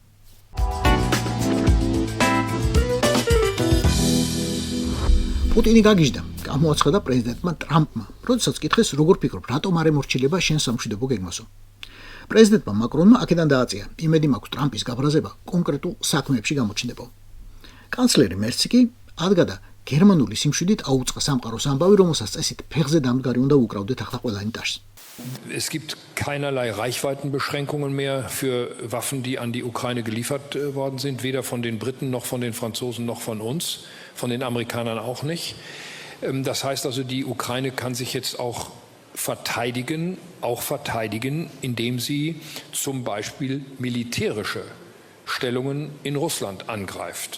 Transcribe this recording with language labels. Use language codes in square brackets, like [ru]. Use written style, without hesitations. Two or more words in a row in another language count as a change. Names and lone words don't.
[ka] პუტინი გაგიჟდა, გამოაცხადა პრეზიდენტმა ტრამპმა, როდესაც კითხეს, როგორ ფიქრობ, რატომ არ ემორჩილება შენ სამშვიდობო გეგმასო. პრეზიდენტმა მაკრონმა აქედან დააწია, იმედი მაქვს ტრამპის გაბრაზება კონკრეტულ საქმეებში გამოჩნდება. კანცლერი მერცი კი ადგადა გერმანული სიმშვიდით აუწყა სამყაროს ამბავი, რომელსაც წესით ფეხზე დამდგარი უნდა უკრავდეთ ახლა ყველანი ტაშს. [de] Es gibt keinerlei Reichweitenbeschränkungen mehr für Waffen, die an die Ukraine geliefert worden sind, weder von den Briten noch von den Franzosen noch von uns, von den Amerikanern auch nicht. Das heißt also, die Ukraine kann sich jetzt auch verteidigen, indem sie zum Beispiel militärische Stellungen in Russland angreift.